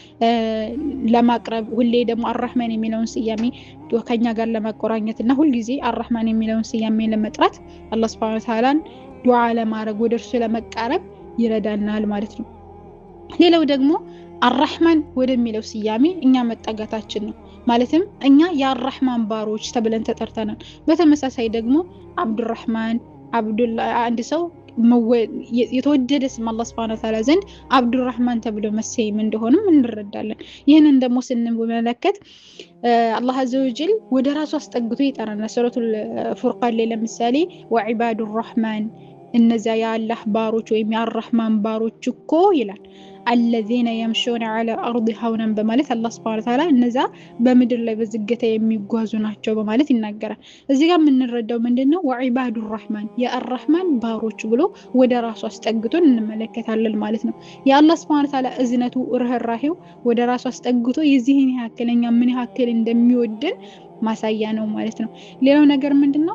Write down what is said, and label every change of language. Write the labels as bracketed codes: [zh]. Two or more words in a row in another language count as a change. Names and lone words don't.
[am] ለማቅረብ ሁሌ ደግሞ አርራህማን የሚለውን ስያሜ ከኛ ጋር ለማቆራኘትና ሁሉ ጊዜ አርራህማን የሚለውን ስያሜ ለመጥራት አላህ [ar] سبحانه وتعالى [am] ዱዓ ለማድረግ ወደርሱ ለመቃረብ ይረዳናል ማለት ነው። ሌላው ደግሞ አርራህማን ወደሚለው ስያሜ እኛ መጣጋታችን ነው። ማለትም እኛ የአርራህማን ባሮች ተብለን ተጠርተናል። በተመሳሳይ ደግሞ አብዱራህማን አብዱላህ አንድ ሰው የተወደደ ስም አላህ [ar] سبحانه وتعالى [am] ዘንድ አብዱራህማን ተብሎ መሰየም እንደሆነም እንረዳለን። ይሄንን ደግሞ ስንመለከት አላህ [ar] عز وجل [am] ወደ ራሱ አስጠግቶ ይጠራናል። ሱረቱል ፉርቃን ላይ ለምሳሌ [ar] وعباد الرحمن [am] እነዛ የአላህ ባሮች ወይም የአርራህማን ባሮች እኮ ይላል [ar] الذين يمشون على الارض هونا [am] በማለት አላህ [ar] سبحانه وتعالى [am] እነዛ በምድር ላይ በዝግታ የሚጓዙ ናቸው በማለት ይናገራል። እዚህ ጋር የምንረዳው ምንድነው? [ar] وعباد الرحمن [am] የአርራህማን ባሮች ብሎ ወደ ራሱ አስጠግቶ እንመለከታለን ማለት ነው። የአላህ [ar] سبحانه وتعالى [am] እዝነቱ ርህራሄው ወደ ራሱ አስጠግቶ የዚህን ያክለኛ ምን ያክል እንደሚወደን ማሳያ ነው ማለት ነው። ሌላው ነገር ምንድነው?